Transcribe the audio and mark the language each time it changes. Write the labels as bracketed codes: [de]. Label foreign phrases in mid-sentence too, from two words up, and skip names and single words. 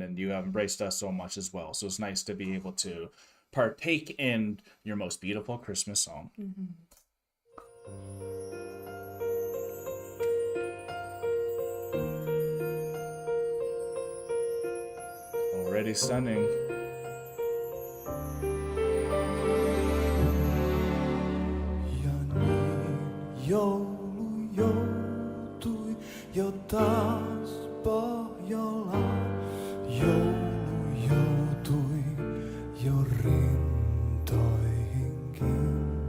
[en] And you have embraced us so much as well. So it's nice to be able to partake in your most beautiful Christmas song. Already stunning. [fi] Ja niin joulu joutui jo taas pohjolaan. Joulu joutui jo rintoihinkin.